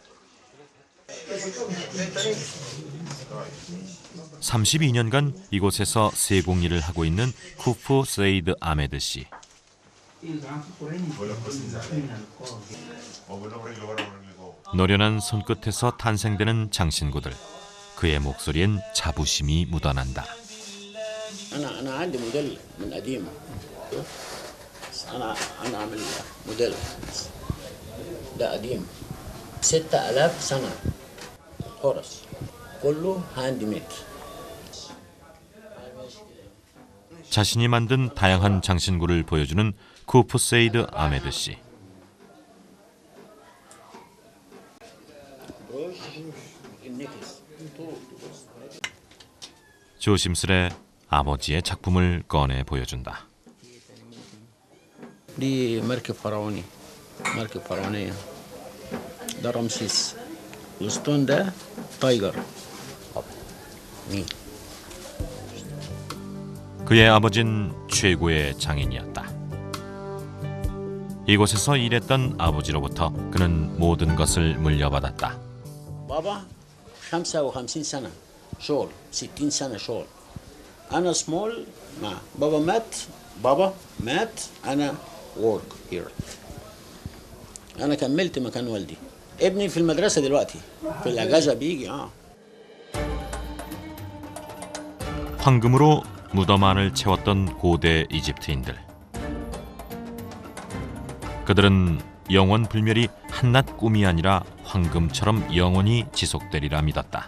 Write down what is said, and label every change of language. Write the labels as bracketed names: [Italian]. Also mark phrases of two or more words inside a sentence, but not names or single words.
[Korean] 32년간 이곳에서 세공 일을 하고 있는 쿠프 세이드 아메드 씨. 노련한 손끝에서 탄생되는 장신구들. 그의 목소리엔 자부심이 묻어난다. [Arabic] أنا عندي موديل من قديم. أنا عامل موديل ده قديم 6000 سنة خرس كله [English] hand made. [Korean] 자신이 만든 다양한 장신구를 보여주는 쿠프 세이드 아메드 씨. 조심스레 아버지의 작품을 꺼내 보여준다. [Arabic] دي مركب فرعوني مركب فرعونية ده رمسيس الاسطون ده تايجر مين [Korean] 그의 아버진 최고의 장인이었다. 이곳에서 일했던 아버지로부터 그는 모든 것을 물려받았다. [Arabic] بابا 55 سنة شغل 60 سنة شغل أنا سمول مع بابا مات أنا [English] work here. [Arabic] أنا كملت مكان والدي. ابني في المدرسة دلوقتي في الأجازة بيجي [Korean] 황금으로 무덤 안을 채웠던 고대 이집트인들. 그들은 영원 불멸이 한낱 꿈이 아니라 황금처럼 영원히 지속되리라 믿었다.